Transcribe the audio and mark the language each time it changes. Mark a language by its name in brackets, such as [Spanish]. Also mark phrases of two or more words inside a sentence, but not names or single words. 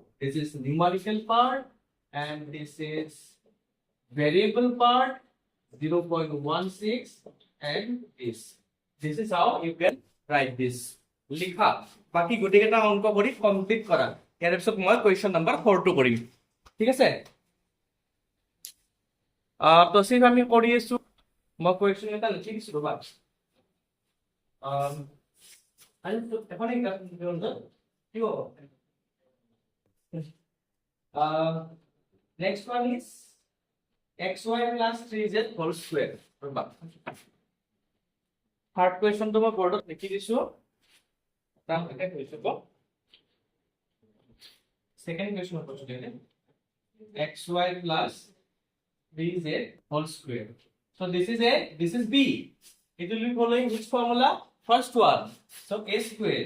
[English] This is numerical part, and this is variable part. 0.16 and this. This is how you can write this. [Assamese] Likha. বাকী গোটেই কেইটা অংক কৰি কমপ্লিট কৰা। ইয়াৰ পিছত মই [English] question number [Assamese] 4 টো কৰিম. ঠিক আছে? তো সেই আমি কৰি আছো মই question এটা লিখি দিছো ৰবা। আমি তো এখন এটা কি হ'ব? [English] Next one is xy plus 3z whole square. Third question [Assamese] to মই board লিখি দিছো। [English] Second question xy plus 3z whole square. So this is a, this is b. It will be following which formula? First one. So a square.